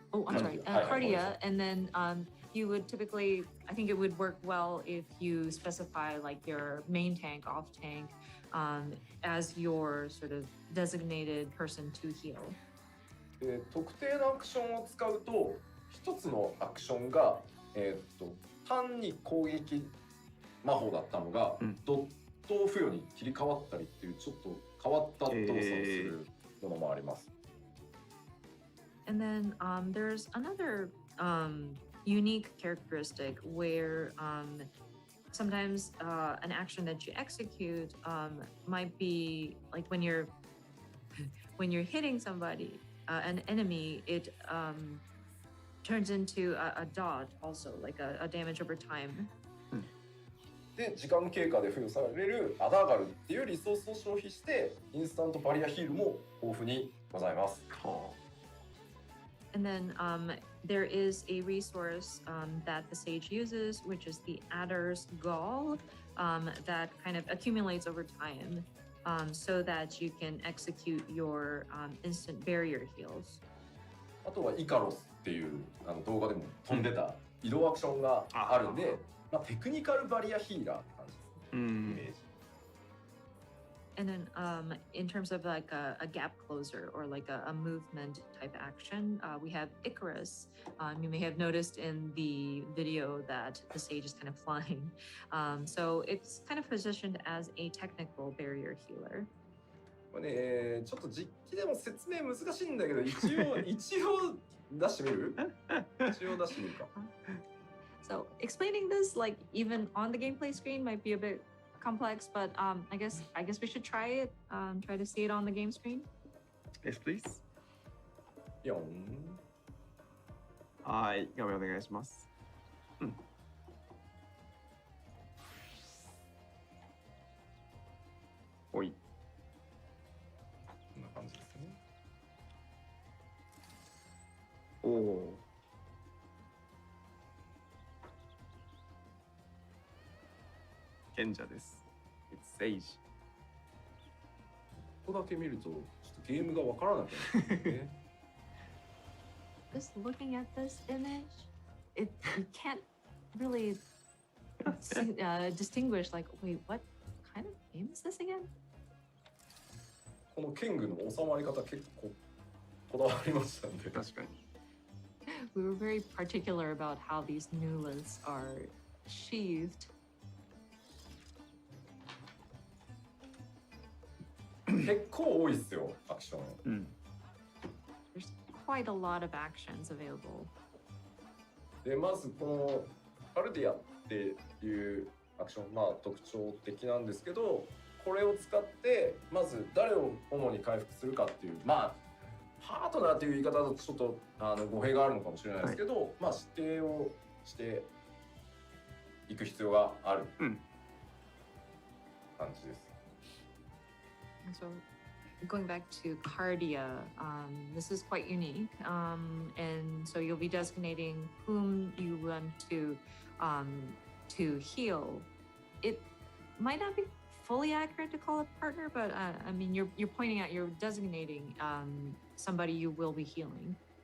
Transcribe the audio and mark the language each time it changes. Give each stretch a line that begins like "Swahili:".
English: Oh, I'm sorry, cardia. And then you would typically, I think it would work well if you specify like your main tank, off tank, as your sort of designated person to heal.
Japanese: 特定のアクションを使うと、一つのアクションが、単に攻撃魔法だったのが、ドット付与に切り替わったりっていうちょっと変わった動作をするものもあります。
English: And then there's another unique characteristic where sometimes an action that you execute might be like when you're hitting somebody, an enemy, it turns into a dot also, like a damage over time.
Japanese: で時間経過で付与されるアダーガルっていうリソースを消費してインスタントバリアヒールも豊富にございます。
English: And then there is a resource that the sage uses, which is the Adder's Gall, that kind of accumulates over time, so that you can execute your instant barrier heals.
Japanese: あとはイカロスっていう動画でも飛んでた移動アクションがあるんで、まあ、テクニカルバリアヒーラーって感じですね、イメージ。
English: And then in terms of like a gap closer or like a movement type action, we have Icarus. You may have noticed in the video that the sage is kind of flying. So it's kind of positioned as a technical barrier healer.
Japanese: これね、ちょっと実機でも説明難しいんだけど、一応出してみる？一応出してみるか。
English: So explaining this like even on the gameplay screen might be a bit complex, but I guess we should try it. Try to see it on the game screen. Yes, please.
Japanese: はい、画面お願いします。おい。こんな感じですね。おお。賢者です。
English: It's Sage。
Japanese: ここだけ見るとちょっとゲームがわからなくなるんですね。
English: Just looking at this image, you can't really distinguish like, wait, what kind of game is this again?
Japanese: この剣具の収まり方結構こだわりましたんで。確かに。
English: We were very particular about how these nulas are sheathed.
Japanese: 結構多いっすよ、アクション。
English: There's quite a lot of actions available.
Japanese: でまずこのカルディアっていうアクション、まあ特徴的なんですけど、これを使ってまず誰を主に回復するかっていう、まあパートナーっていう言い方だとちょっと語弊があるのかもしれないですけど、まあ指定をしていく必要がある感じです。
English: So going back to Cardia, this is quite unique. And so you'll be designating whom you want to heal. It might not be fully accurate to call a partner, but I mean, you're pointing out, you're designating somebody you will be healing.